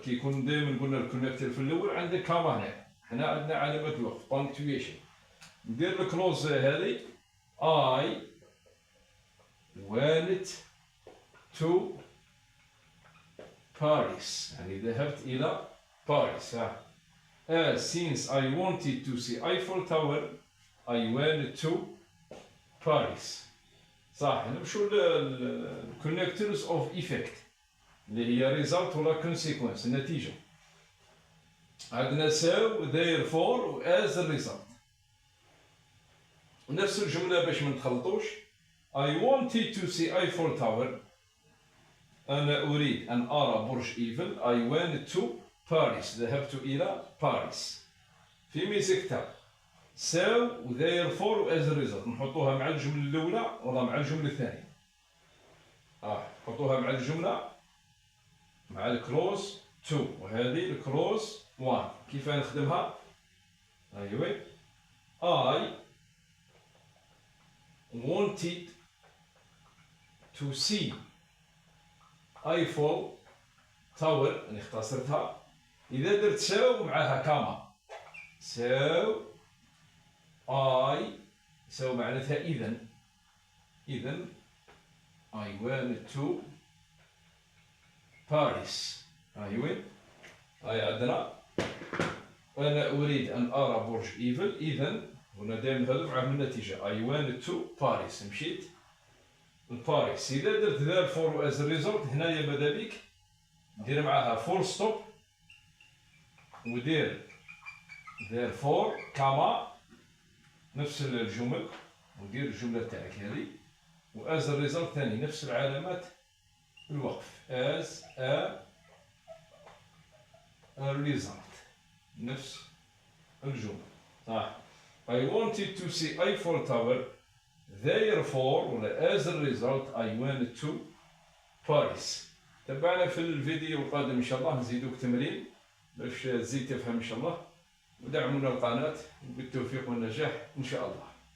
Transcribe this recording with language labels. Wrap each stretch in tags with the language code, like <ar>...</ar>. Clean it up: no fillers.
<ar>كيكون دائما قلنا الكونكتور في الأول عندك كاما هنا عندنا علامة الوقف punctuation. ندير الكلوز هذه</ar> <en>I went to Paris</en> <ar>يعني ذهبت إلى باريس.</ar> <en>Since I wanted to see Eiffel Tower I went to Paris.</en> <ar>صح. نمشوا connectors of effect اللي هي result ولا consequence النتيجة. عندنا so therefore و as result. نفس الجملة باش ما نتخلطوش.</ar> <en>I wanted to see Eiffel Tower.</en> <ar>أنا أريد أن أرى برج إيفل.</ar> <en>I went to Paris</en> <ar>ذهبت إلى باريس. في ميزكتا so therefore و as result نحطوها مع الجملة الأولى ولا مع الجملة الثانية. نحطوها مع الجملة مع الكلوز 2 وهذه الكلوز 1. كيف نخدمها؟</ar> <en>I wanted to see Eiffel Tower.</en> <ar>أنا اختصرتها. إذا درت سو معها كاما سو سو معناتها إذن I went to Paris. وين؟ عندنا أنا أريد أن أرى برج إيفل. إذن هنا دايما هذا مع النتيجة</ar> <en>I went to Paris،</en> <ar>مشيت لباريس. إذا درت therefore as a result هنايا ماذا بيك دير معاها</ar> <en>full stop</en> <ar>ودير therefore كما نفس الجمل، ودير الجملة تاعك هذه، و</ar> <en>as a result</en> <ar>ثاني نفس العلامات الوقف as a result نفس الجملة. صح.</ar> <en>I wanted to see Eiffel Tower therefore ولا as a result I went to Paris.</en> <ar>تبعنا في الفيديو القادم إن شاء الله، نزيدوك تمرين باش تزيد تفهم إن شاء الله، ودعمونا القناة، وبالتوفيق والنجاح إن شاء الله.</ar>